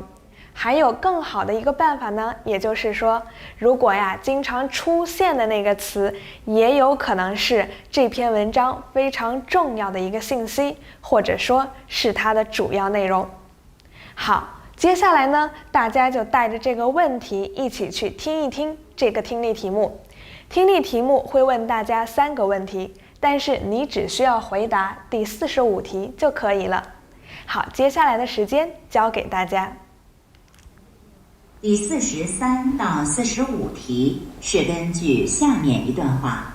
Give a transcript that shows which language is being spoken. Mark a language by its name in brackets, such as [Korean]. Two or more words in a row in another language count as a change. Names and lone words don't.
[Chinese] 還有更好的一個辦法呢，也就是說，如果呀經常出現的那個詞，也有可能是這篇文章非常重要的一個信息，或者說是它的主要內容。好，接下來呢，大家就带着這個問題一起去聽一聽這個聽力題目。聽力題目會問大家3個問題，但是你只需要回答第45題就可以了。好，接下來的時間交給大家。第43到45題是根據下面一段話：